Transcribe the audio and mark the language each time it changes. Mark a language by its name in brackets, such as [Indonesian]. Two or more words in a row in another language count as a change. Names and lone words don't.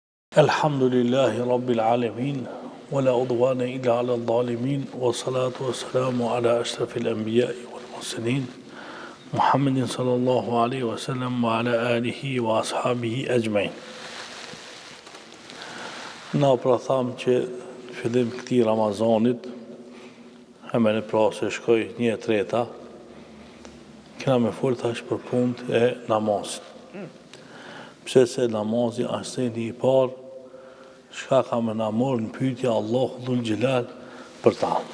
[Arabic] الحمد لله رب العالمين ولا عدوان إلا على الظالمين والصلاة والسلام على أشرف الأنبياء والمرسلين محمد صلى الله عليه وسلم وعلى آله وأصحابه أجمعين. [Albanian] Na pra tham që fillim këtij Ramazanit, hemen e pra se shkoj 1/3, kena me fol tash për punët e namazit. Pse se namazi është seni i parë, shka ka me na morë në pyetja Allahu Dhul Gjelal për ta.